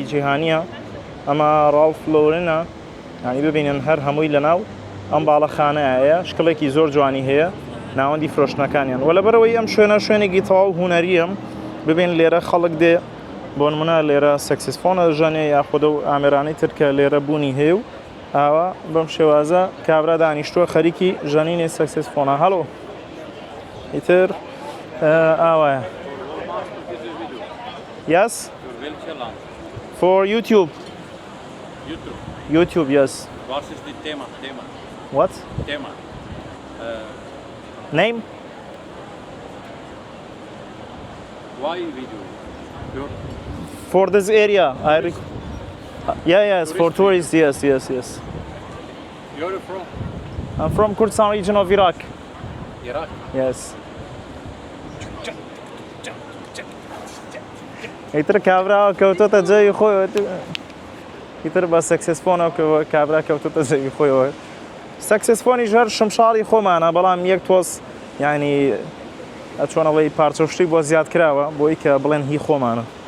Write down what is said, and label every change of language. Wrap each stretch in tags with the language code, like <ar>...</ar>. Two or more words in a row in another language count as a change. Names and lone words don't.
<ckb>جیهانیە ئەمە ڕالف لۆرنە یعنی ببینن هەر هەمووی لەناو ئەم باڵەخانەیە شکڵێکی زۆر جوانی هەیە ناوەندی فرۆشتنەکانیان و لەبەرەوەی ئەم شوێنێکی تەواو هونەریەم ببین لێرە خەڵک دێ بۆ نمونە لێرە سەکسیسفۆنە ژەنێ یاخودە و ئامێرانی ترکە لێرە بوونی هەیە و ئاوا بەم شێوازە کابرا دانیشتووە خەریکی ژەنینی سەکسیسفۆنە هەڵۆ ئیتر ئاوایە Yes?</ckb> <en>For YouTube. YouTube, yes. What is the tema? What? Tema. Name? Why video? For this area. Yes, for tourists, yes. You're from I'm from Kurdistan region of Iraq. Iraq. Yes.</en> <ckb>ئیتر کابرا کەوتۆتە جێی خۆی ئیتر بە سەکسسفۆنەوە کابرا کەوتۆتە جێی خۆیەوە سەکسسفۆنی ژەر شمشاڵی خۆمانە بەڵام یەک تۆز یعنی چۆنەڵی پارچەشتی بۆ زیاد کراوە بۆی کە بڵێن هی خۆمانە</ckb>